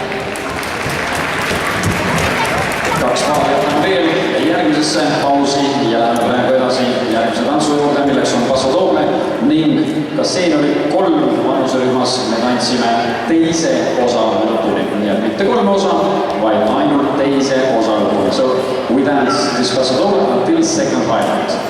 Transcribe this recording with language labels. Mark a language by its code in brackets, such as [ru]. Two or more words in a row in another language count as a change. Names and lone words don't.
[et] Kaks paari jätame veel järgmisesse pausi ja läheme praegu edasi järgmise tantsu juurde, milleks on Passodoble ning ka seeniori 3 vanuserühmas me tantsime teise osa lõpuni. Nii et mitte 3 osa, vaid ainult teise osa lõpuni. [en] So we dance this Passodoble until second highlight.